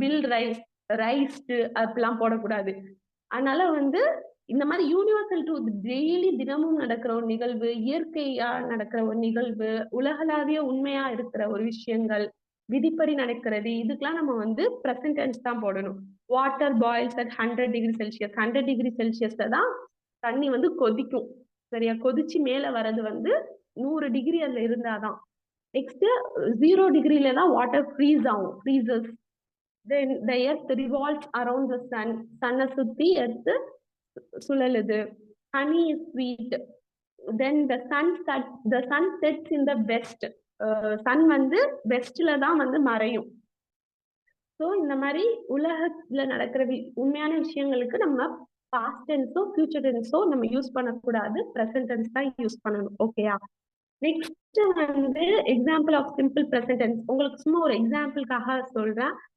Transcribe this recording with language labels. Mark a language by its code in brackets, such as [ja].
[ta] Will rise, raised அப்படிலாம் போடக்கூடாது. அதனால வந்து இந்த மாதிரி யூனிவர்சல் ட்ரூத், டெய்லி தினமும் நடக்கிற ஒரு நிகழ்வு, இயற்கையா நடக்கிற ஒரு நிகழ்வு, உலகளாவிய உண்மையா இருக்கிற ஒரு விஷயங்கள், விதிப்படி நடக்கிறது, இதுக்கெல்லாம் நம்ம வந்து பிரசன்ட் டென்ஸ் தான் போடணும். [en] Water boils at 100 degree Celsius. [ta] 100 degree செல்சியஸ்ல தான் தண்ணி வந்து கொதிக்கும். சரியா, கொதிச்சு மேல வர்றது வந்து 100 டிகிரி அதுல இருந்தாதான். நெக்ஸ்ட் 0 டிகிரில தான் வாட்டர் ஃப்ரீஸ் ஆகும், freezes. [en] Then the earth revolves around the sun. [ta] சன்னை சுத்தி earth சுழலுது. [en] Honey is sweet. Then the sun sets in the west. [ta] Sun வந்து வெஸ்ட்ல தான் வந்து மறையும். ஸோ இந்த மாதிரி உலகத்துல நடக்கிற உண்மையான விஷயங்களுக்கு நம்ம பாஸ்ட் டென்ஸோ ஃபியூச்சர் டென்ஸோ நம்ம யூஸ் பண்ணக்கூடாது, ப்ரெசன்ட் டென்ஸ் தான் யூஸ் பண்ணணும். ஓகேயா? நெக்ஸ்ட் வந்து example of simple present tense. உங்களுக்கு சும்மா ஒரு எக்ஸாம்பிளுக்காக சொல்றேன்.